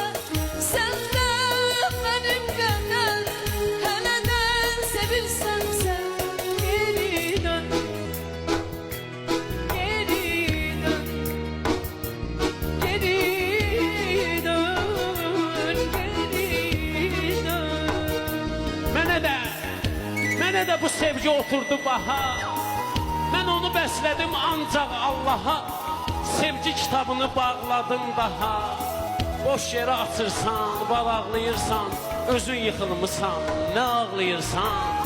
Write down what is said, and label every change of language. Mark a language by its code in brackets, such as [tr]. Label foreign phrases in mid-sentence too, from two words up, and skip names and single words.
[tr] Sen de benim kadar hele de sevilsen sen, geri dön. Geri dön. Geri dön. Geri dön. [az] Mənə də bu sevgi oturdu baha. Mən onu bəslədim ancaq Allaha. Sevgi kitabını bağladım daha. Boş yerə açırsan, bağlıyırsan, özün yıxılmısan, nə ağlayırsan.